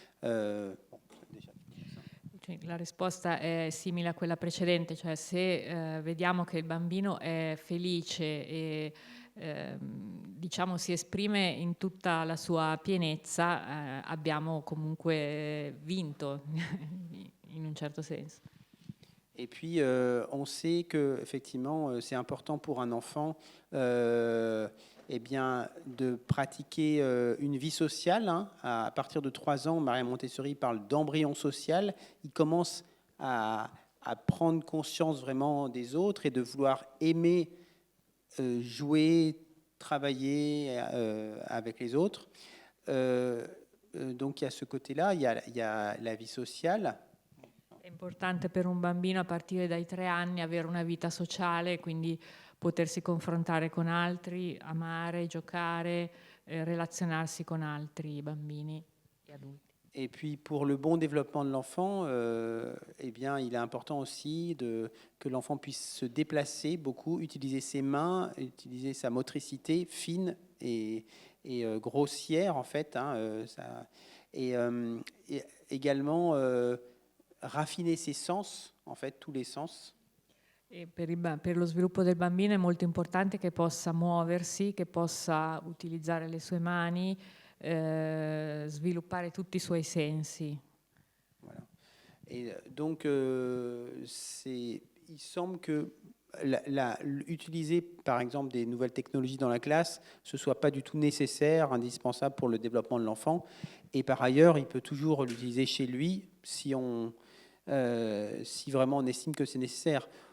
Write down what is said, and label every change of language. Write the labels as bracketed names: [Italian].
[Italian] La risposta è simile a quella precedente, cioè se vediamo che il bambino è felice e diciamo si esprime in tutta la sua pienezza, abbiamo comunque vinto in un certo senso. [French] Et puis, on sait que effectivement, c'est important pour un enfant eh bien, de pratiquer une vie sociale. Hein. À partir de 3 ans, Maria Montessori parle d'embryon social. Il commence à prendre conscience vraiment des autres et de vouloir aimer jouer, travailler avec les autres. Donc il y a ce côté-là, il y a la vie sociale. [Italian] È importante per un bambino a partire dai 3 anni avere una vita sociale, quindi potersi confrontare con altri, amare, giocare, relazionarsi con altri bambini e adulti. [French] Et puis pour le bon développement de l'enfant, eh bien, il est important aussi que l'enfant puisse se déplacer beaucoup, utiliser ses mains, utiliser sa motricité fine et grossière en fait. Hein, et également raffiner ses sens, en fait, tous les sens. [Italian] E per lo sviluppo del bambino è molto importante che possa muoversi, che possa utilizzare le sue mani, sviluppare tutti i suoi sensi. [French] Voilà. Et donc, il semble que utiliser, par exemple, des nouvelles technologies dans la classe, ce ne soit pas du tout nécessaire, indispensable pour le développement de l'enfant. Et par ailleurs, il peut toujours l'utiliser chez lui si vraiment on estime que c'est nécessaire.